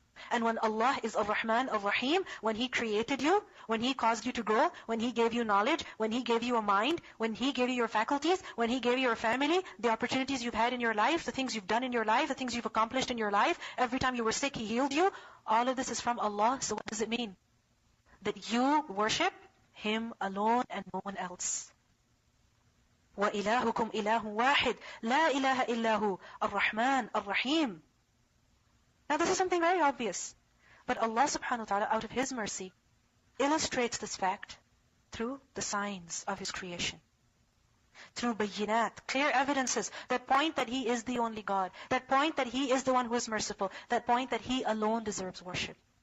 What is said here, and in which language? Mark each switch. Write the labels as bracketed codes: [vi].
[en] And when Allah is Ar-Rahman, Ar-Rahim, when He created you, when He caused you to grow, when He gave you knowledge, when He gave you a mind, when He gave you your faculties, when He gave you your family, the opportunities you've had in your life, the things you've done in your life, the things you've accomplished in your life, every time you were sick, He healed you, all of this is from Allah. So what does it mean? That you worship Him alone and no one else. [ar] وَإِلَهُكُمْ إِلَهٌ وَاحِدٌ لَا إِلَهَ إِلَّا هُ Ar-Rahman, Ar-Rahim. [en] Now this is something very obvious. But Allah subhanahu wa ta'ala, out of His mercy, illustrates this fact through the signs of His creation. Through bayinat, clear evidences that point that He is the only God, that point that He is the one who is merciful, that point that He alone deserves worship.